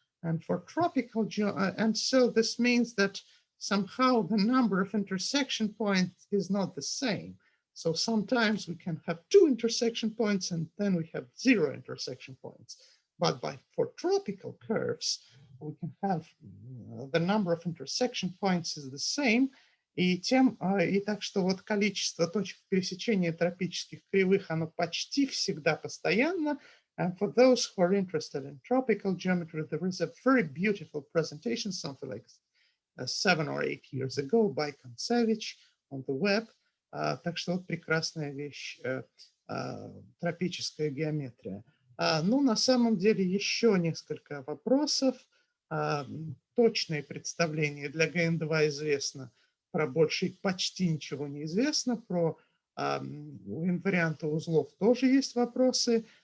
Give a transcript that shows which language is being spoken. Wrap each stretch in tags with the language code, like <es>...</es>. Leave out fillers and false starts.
<en>And for tropical and so this means that somehow the number of intersection points is not the same. So sometimes we can have 2 intersection points and then we have 0 intersection points. But for tropical curves, we can have the number of intersection points is the same.</en> <ru>И так что вот количество точек пересечения тропических кривых, оно почти всегда постоянно.</ru> <en>And for those who are interested in tropical geometry, there is a very beautiful presentation, something like 7 or 8 years ago by Kontsevich on the web.</en> <ru>Так что вот прекрасная вещь, тропическая геометрия. Ну, на самом деле еще несколько вопросов. Точное представление для ГН2 известно, про больше почти ничего не известно, про инварианты узлов тоже есть вопросы.</ru>